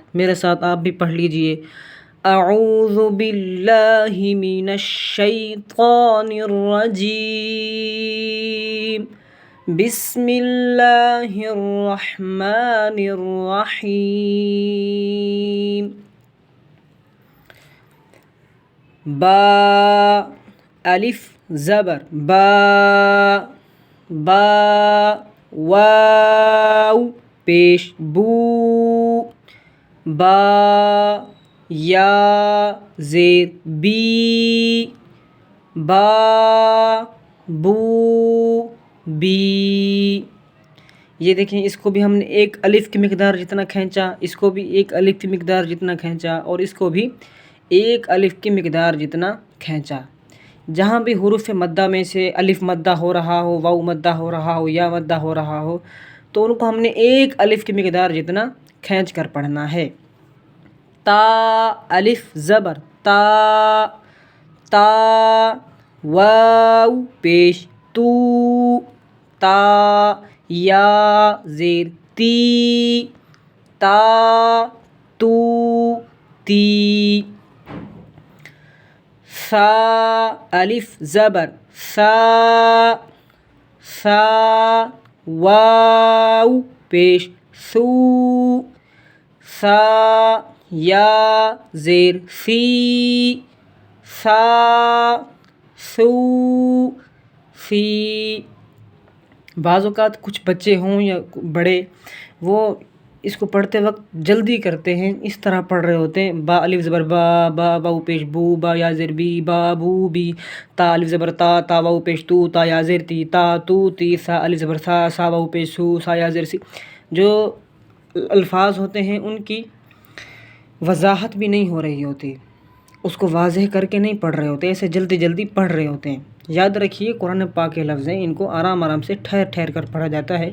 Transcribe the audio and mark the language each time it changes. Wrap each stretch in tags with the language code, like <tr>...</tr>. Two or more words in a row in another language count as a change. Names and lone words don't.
<ur>میرے ساتھ آپ بھی پڑھ لیجئے:</ur> <ar>اعوذ باللہ من الشیطان الرجیم، بسم اللہ الرحمن الرحیم۔</ar> <ur>با، الف زبر با، با، واو پیش بو، با، یا زیر بی، با، بو، بی۔ یہ دیکھیں، اس کو بھی ہم نے ایک الف کی مقدار جتنا کھینچا، اس کو بھی ایک الف کی مقدار جتنا کھینچا، اور اس کو بھی ایک الف کی مقدار جتنا کھینچا۔ جہاں بھی حروف مدہ میں سے الف مدہ ہو رہا ہو، واو مدہ ہو رہا ہو، یا مدہ ہو رہا ہو، تو ان کو ہم نے ایک الف کی مقدار جتنا کھینچ کر پڑھنا ہے۔ تا، الف زبر تا، تا، واو پیش تو، تا، یا زیر تی، تا، تو، تی۔ سا، الف زبر سا، سا، واو پیش سو، سا، یا زیر سی، سا، سو، سی۔ بعض اوقات کچھ بچے ہوں یا بڑے، وہ اس کو پڑھتے وقت جلدی کرتے ہیں، اس طرح پڑھ رہے ہوتے ہیں: با الف زبر با، با واو پیش بو، با یا زیر بی، با بو بی، تا الف زبر تا، تا واو پیش تو، تا یا زیر تی، تا تو تی، سا الف زبر سا، سا واو پیش سو، سا یا زیر سی۔ جو الفاظ ہوتے ہیں ان کی وضاحت بھی نہیں ہو رہی ہوتی، اس کو واضح کر کے نہیں پڑھ رہے ہوتے، ایسے جلدی جلدی پڑھ رہے ہوتے ہیں۔ یاد رکھیے، قرآن پاک کے لفظ ہیں، ان کو آرام آرام سے ٹھہر ٹھہر کر پڑھا جاتا ہے۔</ur>